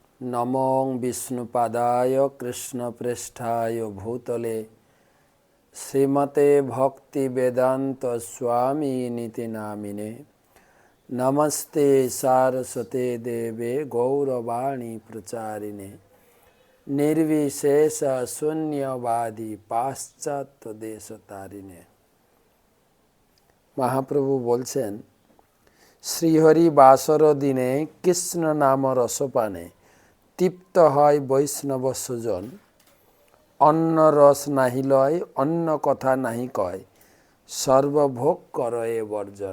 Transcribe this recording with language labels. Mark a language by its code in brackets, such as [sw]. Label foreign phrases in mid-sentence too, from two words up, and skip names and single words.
[sa] नमो विष्णुपादाय कृष्णप्रेष्ठाय भूतले श्रीमते भक्ति वेदांत स्वामी निति नामिने नमस्ते सारस्वते देवे गौरवाणी प्रचारिणे निर्विशेष शून्यवादी पाश्चात्य देशतारिणे। [bn] महाप्रभु बोलছেন শ্রীহরি বাসর দিনে কৃষ্ণ নাম রসপানে তৃপ্ত হয় বৈষ্ণব সুজন অন্ন রস নাহি লয় অন্য কথা নাহি কয় সর্বভোগ করয়ে বর্জন।